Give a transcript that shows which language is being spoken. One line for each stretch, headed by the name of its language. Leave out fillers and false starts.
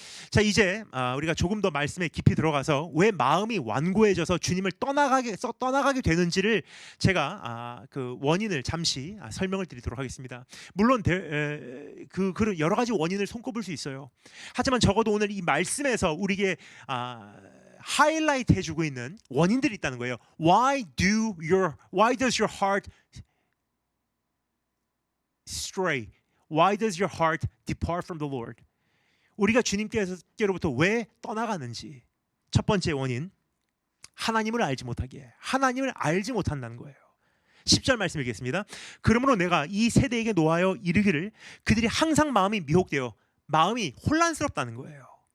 Korean: 자, 이제 우리가 조금 더 말씀에 깊이 들어가서 왜 마음이 완고해져서 주님을 떠나가게 되는지를 제가 그 원인을 잠시 설명을 드리도록 하겠습니다. 물론 그 여러 가지 원인을 손꼽을 수 있어요. 하지만 적어도 오늘 이 말씀에서 우리에게 하이라이트 해주고 있는 원인들이 있다는 거예요.
English: Why does your heart stray? Why does your heart depart from the Lord?
Korean: 우리가 주님께로부터 왜 떠나가는지. 첫 번째 원인, 하나님을 알지 못하기에, 하나님을 알지 못한다는 거예요. 10절 말씀 읽겠습니다. 그러므로 내가 이 세대에게 노하여 이르기를 그들이 항상 마음이 미혹되어, 마음이 혼란스럽다는 거예요.